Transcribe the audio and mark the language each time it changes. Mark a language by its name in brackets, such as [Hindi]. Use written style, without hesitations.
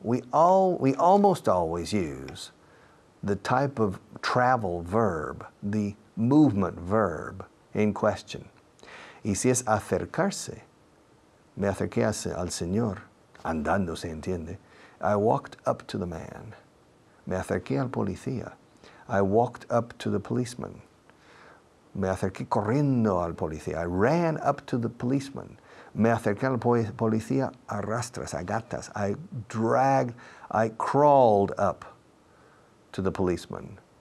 [English] We almost always use the type of travel verb, the movement verb in question. [Spanish] Y si es acercarse, me acerqué al Señor, andando se entiende. [English] I walked up to the man. [Spanish] Me acerqué al policía. [English] I walked up to the policeman. [Spanish] Me acerqué corriendo al policía. [English] I ran up to the policeman. [Spanish] Me acerqué al policía a rastras, a gatas. [English] I crawled up to the policeman.